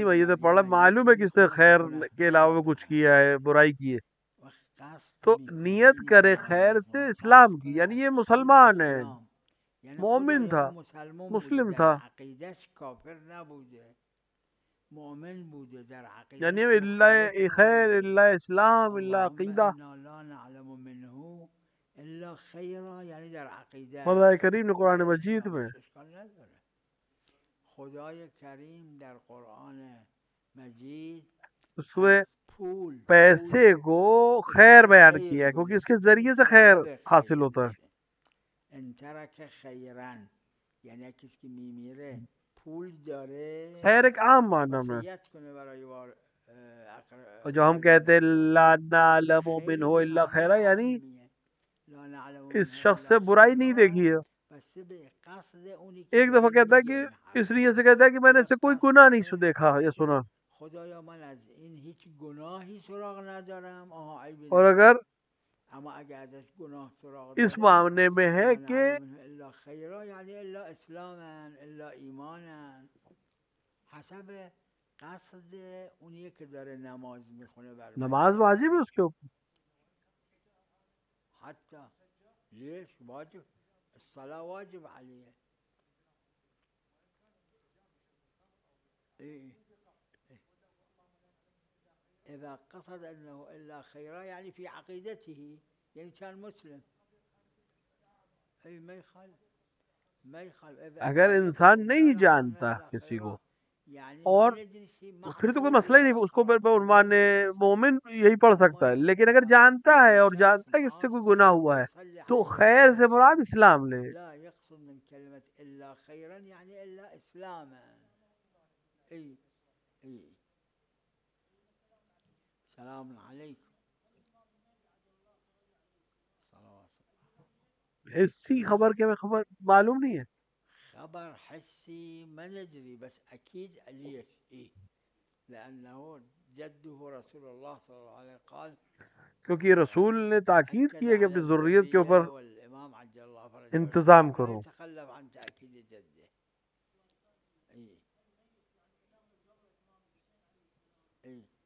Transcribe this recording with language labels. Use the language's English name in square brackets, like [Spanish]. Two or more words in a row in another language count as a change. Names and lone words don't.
[Urdu] میت پڑھا معلوم ہے کہ اس نے خیر کے علاوہ کچھ کیا ہے، برائی کی ہے، تو نیت کرے خیر سے اسلام کی، یعنی یہ مسلمان ہے، مومن تھا، مسلم تھا، [Persian] عقیدش کافر نبوده، مؤمن بوده، در عقیدش [Urdu] یعنی اللہ خیر، اللہ اسلام، اللہ اللهم عقیدہ. [Arabic] انا لا نعلم منه الا خیرا، [Persian] یعنی در عقیده. [Urdu] خدا کریم نے قرآن مجید میں [Persian] اشکال نداره. خدای کریم در قرآن مجید [Urdu] اس میں پول پیسے کو خیر بیان کیا ہے، کیونکہ اس کے ذریعے سے خیر حاصل ہوتا ہے. [Arabic] ان ترک خیرن، [Persian] یعنی کسی که میمیره پول داره [Urdu] خیر ایک عام معنی میں، [Persian] وصیت کنه برای [Urdu] اور جو ہم کہتے ہیں [Arabic] لا نعلم منہ الا خیرا، [Urdu] یعنی اس شخص سے برائی نہیں دیکھی ہے. ایک دفعہ کہتا ہے کہ اس لیے سے کہتا ہے کہ میں نے اسے کوئی گناہ نہیں دیکھا یا سنا. [Persian] خدایا من از این هیچ گناهی سراغ ندارم. [Urdu] اور اگر [Persian] اما اگر ازش گناه سراغ [Urdu] اس داره معاملے میں ہے کہ [Arabic] الا خیرا، [Persian] یعنی [Arabic] الا اسلاما الا ایمانا، [Persian] حسب قصد اونیه که داره نماز میخونه بر [Urdu] نماز واجب ہے اس کے اوپر. [Arabic] حتی لیش واجب الصلاة واجب علیه. اذا قصد انه الا خیرا یعنی فی عقیدته، یعنی كان مسلم. [Urdu] اگر انسان نہیں جانتا کسی کو اور پھر تو کوئی مسئلہ ہی نہیں، اس کو عنوان مومن یہی پڑھ سکتا ہے. لیکن اگر جانتا ہے اور جانتا ہے کہ اس سے کوئی گناہ ہوا ہے تو خیر سے مراد اسلام لے. [Arabic] لا يقصد من كلمة الا خيرا يعني الا اسلاما. [Urdu] سلام علیکم. حسی خبر کے میں خبر معلوم نہیں ہے، [Arabic] خبر حسي ما ندري، بس أكيد عليه لأنه جده رسول الله صلى الله عليه قال [Urdu] کیونکہ رسول نے تاکید أكد کی ہے کہ على اپنی ذریت کے اوپر [Arabic] الذرية والإمام عجل الله فرجه [Urdu] انتظام ولا کرو. [Arabic] يتخلف عن تأكيد جده. إيه. إيه.